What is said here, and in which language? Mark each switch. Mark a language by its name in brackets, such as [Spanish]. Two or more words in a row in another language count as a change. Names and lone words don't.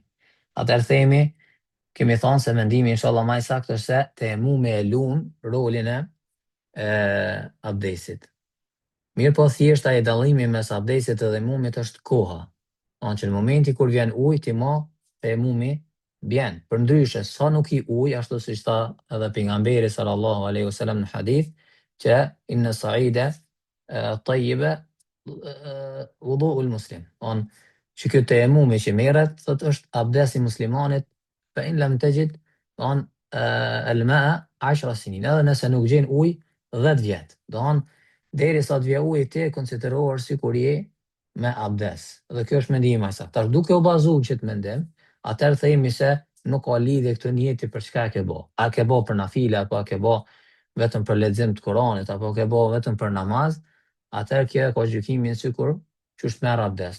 [Albanian] Atëherë kemi thonë se mendimi inshallah më i saktë është se tejemumi e lun rolin e abdesit. Mirë po thjesht ai dallimi mes abdesit dhe tejemumit është koha. Që në momenti kur vjen ujë ti mo tejemumi bjen. Përndryshe, sa nuk i ujë, ashtu siç tha edhe pejgamberi [Arabic] صلى الله عليه وسلم [Albanian] në hadith, që [Arabic] إن الصعيد الطيب وضوء المسلم. [Albanian] Që kjo tejemumi që merret, thot është abdesi muslimanit, [Arabic] فإن لم تجد، الماء 10 سنين, [Albanian] edhe nëse nuk gjen ujë 10 vjet. Derisa të vjen uji ti konsiderohesh sikur je me abdes. Dhe kjo është mendimi më i saktë. Tash duke u bazuar që të mendim, atëherë themi se nuk ka lidhje këtu njëti për çka e ke bë. A ke bë për nafile apo a ke bë vetëm për lexim të Kuranit apo ke bë vetëm për namaz, atëherë kjo ka gjykimin sikur qysh merr abdes.